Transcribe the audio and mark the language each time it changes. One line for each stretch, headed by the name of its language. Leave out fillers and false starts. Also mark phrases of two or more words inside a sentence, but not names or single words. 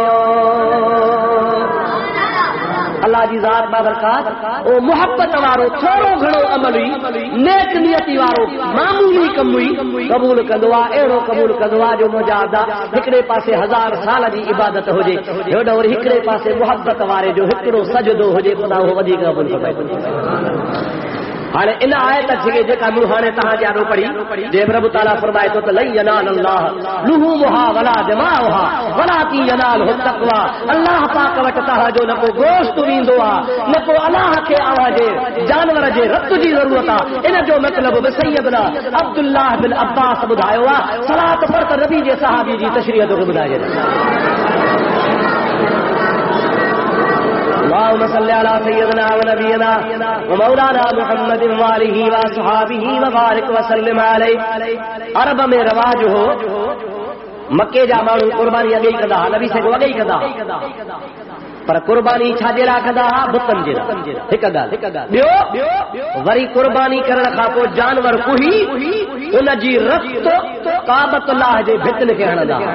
Sindhi: अल्लाह जी ज़ात बाबरकात ओ मोहब्बत वारो थोरो घणो अमल हुई नेक नियती वारो मामूली कम हुई क़बूल कंदो आहे. अहिड़ो क़बूल कंदो आहे जो मुजाहिदा हिकिड़े पासे 1000 साल जी इबादत हुजे हेॾो वरी हिकिड़े पासे मोहब्बत वारे जो हिकिड़ो सजदो हुजे ख़ुदा हो वधीक क़बूल कंदो. हाणे इन आयत खे जेका मूं हाणे तव्हां जे आॾो पढ़ी जे प्रभु ताला फरमाए थो त
Arabic: لن ينال الله لحومها ولا دماؤها ولكن يناله التقوى.
Sindhi: अल्लाह पाक वटि तव्हांजो न को गोश्त वेंदो आहे न को अल्लाह खे अव्हांजे जानवर जे रत जी ज़रूरत आहे. इन जो मतिलबु बि सैयदना अब्दुल्लाह बिन अब्बास ॿुधायो आहे. सलात पर त नबी जे सहाबी जी तशरीह तोखे ॿुधाए.
Arabic: اللهم صل على سيدنا ونبينا ومولانا محمد وآله وصحابه وبارك وسلم عليه.
Sindhi: عرب में रवाज हो मके जा माण्हू कुर्बानी अॻे ई कंदा नबी से अॻे ई कंदा पर कुर्बानी छाजे लाइ कंदा बुतनि जे लाइ. हिकु ॻाल्हि ॿियो वरी कुर्बानी करण खां पोइ जानवर कुही उन जी रत काबतुल्लाह जे भितन खे हणंदा.